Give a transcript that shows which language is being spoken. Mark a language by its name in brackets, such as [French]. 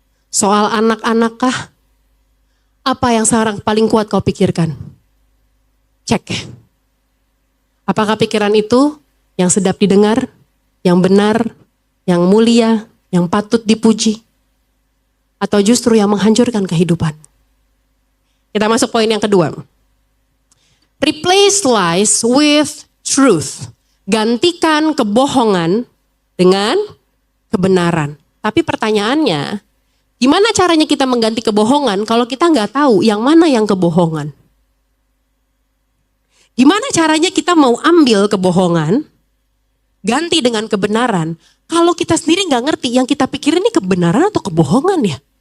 [Indonesian] Soal anak-anak kah? Apa yang sekarang paling kuat kau pikirkan? Cek. Apakah pikiran itu yang sedap didengar, yang benar, yang mulia, yang patut dipuji? Atau justru yang menghancurkan kehidupan? Kita masuk poin yang kedua. [English] Replace lies with truth. [Indonesian] Gantikan kebohongan dengan kebenaran. Tapi pertanyaannya, gimana caranya kita mengganti kebohongan kalau kita nggak tahu yang mana yang kebohongan? Gimana caranya kita mau ambil kebohongan, ganti dengan kebenaran, kalau kita sendiri nggak ngerti yang kita pikirin ini kebenaran atau kebohongan ya?